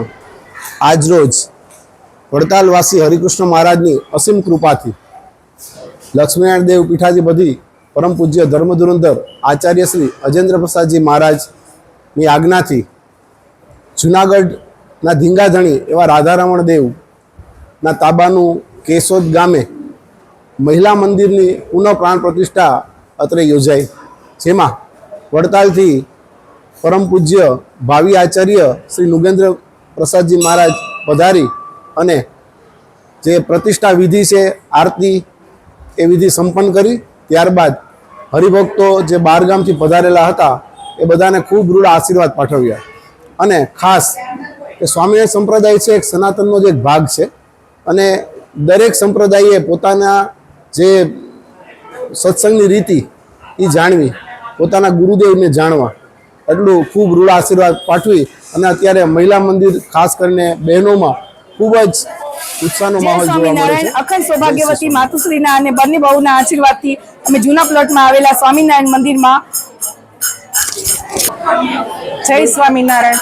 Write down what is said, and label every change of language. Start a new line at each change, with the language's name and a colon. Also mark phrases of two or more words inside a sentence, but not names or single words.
Gujarati: આજ રોજ વડતાલવાસી હરિકૃષ્ણ મહારાજની અસીમ કૃપાથી લક્ષ્મીનારાયણ દેવ પીઠાધિપતિ પરમ પૂજ્ય ધર્મધુરંધર આચાર્ય શ્રી અજેન્દ્ર પ્રસાદજી મહારાજની આજ્ઞાથી જૂનાગઢના ધીંગાધણી એવા રાધારમણ દેવના તાબાનુ કેશોદ ગામે મહિલા મંદિરની પુનઃ પ્રાણ પ્રતિષ્ઠા અત્રે યોજાઈ। જેમાં વડતાલથી પરમ પૂજ્ય ભાવી આચાર્ય શ્રી નુગેન્દ્ર પ્રસાદજી મહારાજ પધારી અને જે પ્રતિષ્ઠા વિધિ સે આરતી એ વિધિ સંપન્ન કરી। ત્યારબાદ હરિભક્તો જે બારગામથી પધારેલા હતા એ બધાને ખૂબ રૂઢ આશીર્વાદ પાઠવ્યા અને ખાસ કે સ્વામિનારાયણ સંપ્રદાય છે એક સનાતનનો જે એક ભાગ છે અને દરેક સંપ્રદાયે પોતાના જે સત્સંગની રીતિ ઈ જાણવી પોતાના ગુરુદેવને જાણવા એટલું ખૂબ રૂઢ આશીર્વાદ પાઠવી અને અત્યારે મહિલા મંદિર ખાસ કરીને બહેનોમાં ખૂબ જ ઉત્સાહનો માહોલ જોવા મળે છે। અખંડ સૌભાગ્યવતી માતુશ્રીના અને બંને બહુના આશીર્વાદથી અમે જૂના પ્લોટમાં આવેલા સ્વામિનારાયણ મંદિરમાં જય સ્વામિનારાયણ.